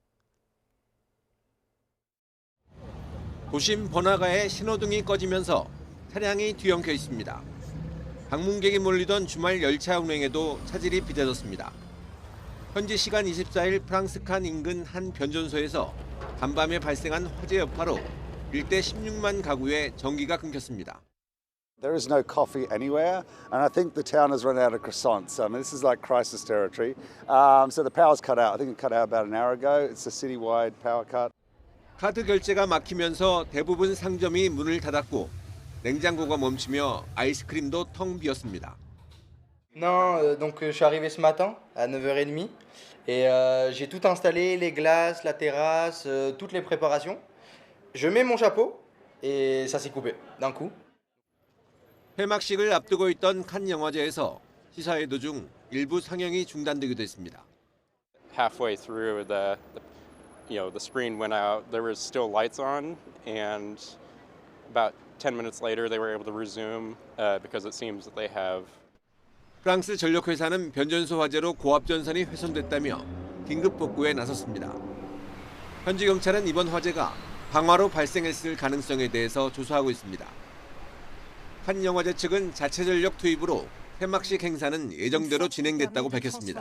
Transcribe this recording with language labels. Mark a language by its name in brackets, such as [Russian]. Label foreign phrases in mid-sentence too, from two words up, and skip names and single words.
[Korean] 도심 번화가에 신호등이 꺼지면서 차량이 뒤엉켜 있습니다. 방문객이 몰리던 주말 열차 운행에도 차질이 빚어졌습니다. 현지 시간 24일 프랑스 칸 인근 한 변전소에서 간밤에 발생한 화재 여파로 일대 16만 가구에 전기가 끊겼습니다. [English] There is no coffee anywhere, and I think the town has run out of croissants. I mean, this is like crisis territory. So the power's cut out. I think it cut out about an hour ago. It's a citywide power cut. [Korean] 카드 결제가 막히면서 대부분 상점이 문을 닫았고 냉장고가 멈추며 아이스크림도 텅 비었습니다. [French] Non, donc je suis arrivé ce matin à 9h30 et j'ai tout installé, les glaces, la terrasse, toutes les préparations. Je mets mon chapeau et ça s'est coupé d'un coup. [Korean] 폐막식을 앞두고 있던 칸 영화제에서 시사회 도중 일부 상영이 중단되기도 했습니다. [English] Halfway through the screen went out. There was still lights on, and about 10 minutes later they were able to resume because it seems that they have. [Korean] 프랑스 전력회사는 변전소 화재로 고압 전선이 훼손됐다며 긴급 복구에 나섰습니다. 현지 경찰은 이번 화재가 방화로 발생했을 가능성에 대해서 조사하고 있습니다. 한 영화제 측은 자체 전력 투입으로 폐막식 행사는 예정대로 진행됐다고 밝혔습니다.